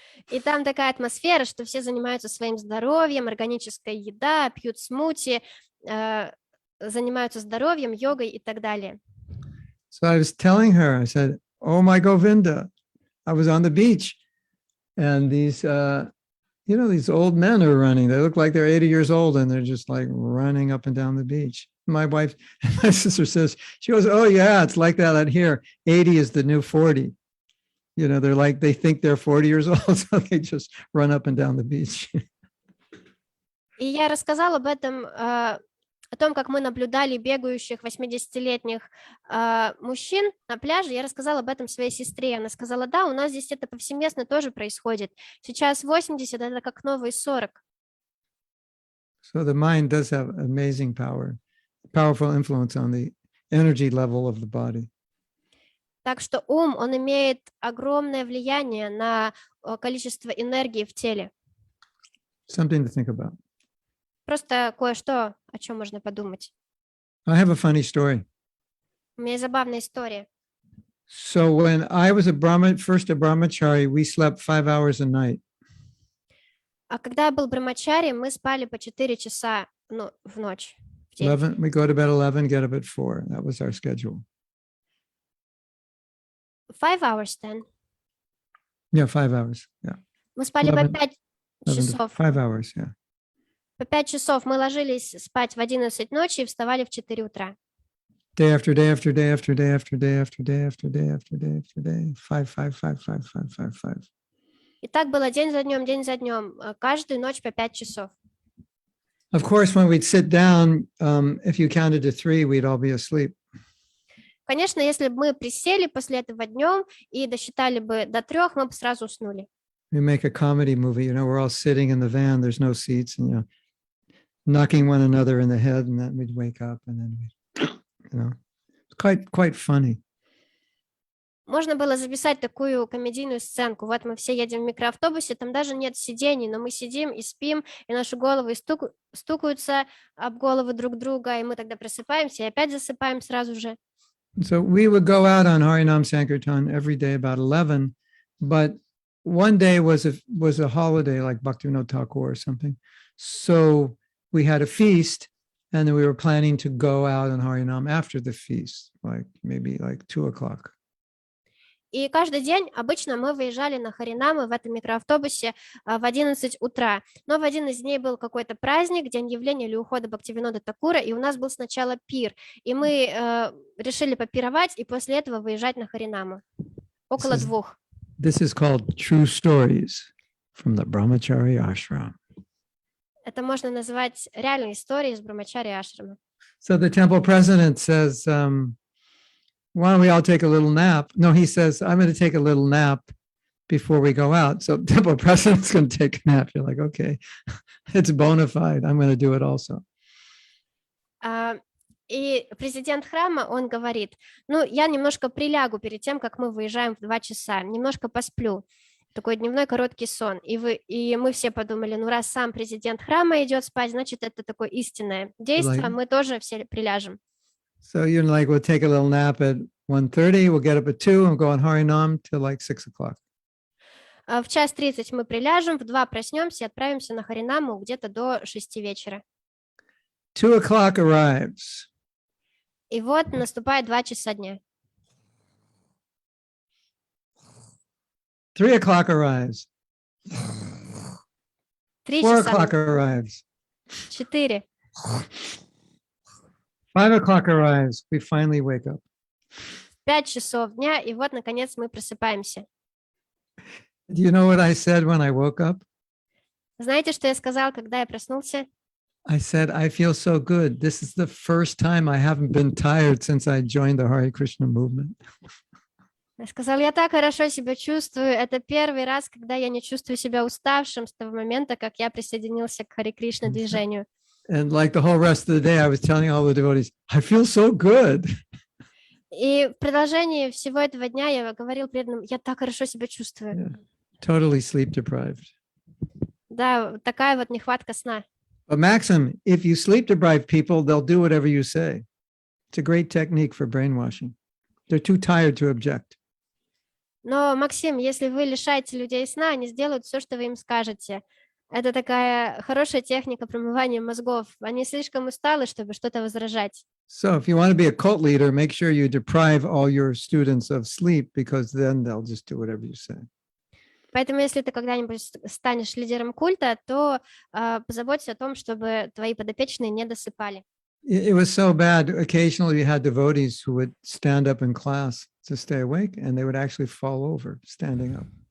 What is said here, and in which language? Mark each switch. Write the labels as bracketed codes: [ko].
[ru] И там такая атмосфера, что все занимаются своим здоровьем, органическая еда, пьют смути, занимаются здоровьем, йогой и так далее. [en] So I was telling her, I said, oh my Govinda, I was on the beach and these old men are running. They look like they're 80 years old and they're just like running up and down the beach. My sister says, she goes, oh yeah, it's like that out here. 80 is the new 40. They're like, they think they're 40 years old, so they just run up and down the beach. [ru] И я рассказала об этом, о том, как мы наблюдали бегающих 80-летних мужчин на пляже. Я рассказала об этом своей сестре. Она сказала, да, у нас здесь это повсеместно тоже происходит. Сейчас 80, это как новые 40. [en] So the mind does have amazing powerful influence on the energy level of the body. [ru] Так что ум, он имеет огромное влияние на количество энергии в теле. [en] Something to think about. [ru] Просто кое-что, о чем можно подумать. [en] I have a funny story. [ru] У меня есть забавная история. [en] So when I was first a brahmachari, we slept 5 hours a night. [ru] А когда я был брамачари, мы спали по 4 часа в ночь. В день. [en] 11, we go to bed 11, get up at 4. That was our schedule. 5 hours then. Yeah, 5 hours. Yeah. [ru] Мы спали по 5 часов. [en] 5 hours, yeah. [ru] По 5 часов мы ложились спать в 11 ночи и вставали в 4 утра. [en] Day after day after day after day after day after day after day after day after day. 5, 5, 5, 5, 5, 5, 5. [ru] И так было день за днем, каждую ночь по 5 часов. [en] Of course, when we'd sit down, if you counted to 3, we'd all be asleep. [ru] Конечно, если бы мы присели после этого днем и досчитали бы до 3, мы бы сразу уснули. [en] We make a comedy movie, we're all sitting in the van, there's no seats, and knocking one another in the head, and then we'd wake up, and then it's quite funny. [ru] Можно было записать такую комедийную сценку. Вот мы все едем в микроавтобусе, там даже нет сидений, но мы сидим и спим, и наши головы стукаются об головы друг друга, и мы тогда просыпаемся и опять засыпаем сразу же. [en] So we would go out on Harinam Sankirtan every day about 11, but one day was a holiday like Bhaktivinoda Thakur or something. So we had a feast, and then we were planning to go out on Harinam after the feast, like maybe like 2:00. [ru] И каждый день обычно мы выезжали на Харинамы в этом микроавтобусе в 11 утра. Но в один из дней был какой-то праздник, день явления или ухода Бхактивинода Такура, и у нас был сначала пир. И мы решили попировать и после этого выезжать на Харинамы. Около 2. [en] This is called True Stories from the Brahmachari Ashram. [ru] Это можно назвать реальной историей из Брахмачари Ашрама. [en] So the temple president says, why don't we all take a little nap? No, he says, I'm going to take a little nap before we go out. So temple president's going to take a nap. You're like, okay, it's bona fide. I'm going to do it also. [ru] И президент храма, он говорит, ну, я немножко прилягу перед тем, как мы выезжаем в 2 часа, немножко посплю. Такой дневной короткий сон. И мы все подумали, ну, раз сам президент храма идет спать, значит, это такое истинное действие, мы тоже все приляжем. [en] So you're like, we'll take a little nap at 1:30, we'll get up at 2 and go on Harinam till like 6:00. [ru] В 1:30 мы приляжем, в 2 проснемся и отправимся на Харинаму где-то до 6 вечера. [en] 2:00 arrives. [ru] И вот наступает 2 часа дня. [en] 3:00 arrives. [ru] 3 [en] 4:00 [ru] часа. [en] arrives. [ru] 4. [en] 5:00 arrives. We finally wake up. [ru] 5 часов дня, и вот, наконец, мы просыпаемся. [en] Do you know what I said when I woke up? [ru] Знаете, что я сказал, когда я проснулся? [en] I said, I feel so good. This is the first time I haven't been tired since I joined the Hare Krishna movement. [ru] Я сказал, я так хорошо себя чувствую. Это первый раз, когда я не чувствую себя уставшим с того момента, как я присоединился к Харе Кришна движению. [en] And like the whole rest of the day, I was telling all the devotees, I feel so good. [ru] И в продолжении всего этого дня я говорил преданным, я так хорошо себя чувствую. [en] Yeah. Totally sleep deprived. [ru] Да, такая вот нехватка сна. [en] But Maxim, if you sleep deprived people, they'll do whatever you say. It's a great technique for brainwashing. They're too tired to object. [ru] Но, Максим, если вы лишаете людей сна, они сделают все, что вы им скажете. Это такая хорошая техника промывания мозгов. Они слишком усталы, чтобы что-то возражать. [en] So if you want to be a cult leader, make sure you deprive all your students of sleep, because then they'll just do whatever you say. [ru] Поэтому, если ты когда-нибудь станешь лидером культа, то позаботься о том, чтобы твои подопечные не досыпали. [en] It was so bad. Occasionally, we had devotees who would stand up in class to stay awake, and they would actually fall over standing up.